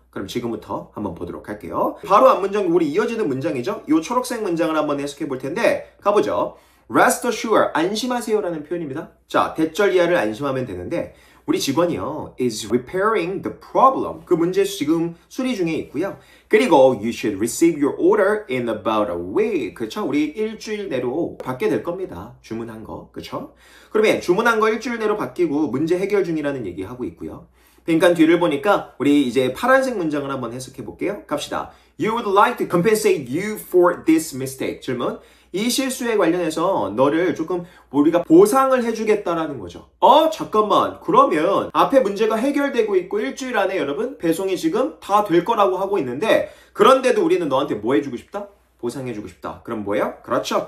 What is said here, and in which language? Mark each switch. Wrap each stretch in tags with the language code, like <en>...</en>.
<ko>그럼 지금부터 한번 보도록 할게요. 바로 앞문장, 우리 이어지는 문장이죠. 이 초록색 문장을 한번 해석해 볼 텐데 가보죠.</ko> <en>Rest assured,</en> <ko>안심하세요라는 표현입니다. 자, 대절 이하를 안심하면 되는데 우리 직원이요</ko> <en>is repairing the problem.</en> <ko>그 문제 지금 수리 중에 있고요. 그리고</ko> <en>you should receive your order in about a week.</en> <ko>그렇죠? 우리 일주일 내로 받게 될 겁니다. 주문한 거. 그렇죠? 그러면 주문한 거 일주일 내로 바뀌고 문제 해결 중이라는 얘기하고 있고요. 빈칸 뒤를 보니까 우리 이제 파란색 문장을 한번 해석해 볼게요. 갑시다.</ko> <en>You would like to compensate you for this mistake.</en> <ko>질문. 이 실수에 관련해서 너를 조금 우리가 보상을 해주겠다라는 거죠. 잠깐만. 그러면 앞에 문제가 해결되고 있고 일주일 안에 여러분 배송이 지금 다 될 거라고 하고 있는데 그런데도 우리는 너한테 뭐 해주고 싶다? 보상해주고 싶다. 그럼 뭐예요? 그렇죠.</ko>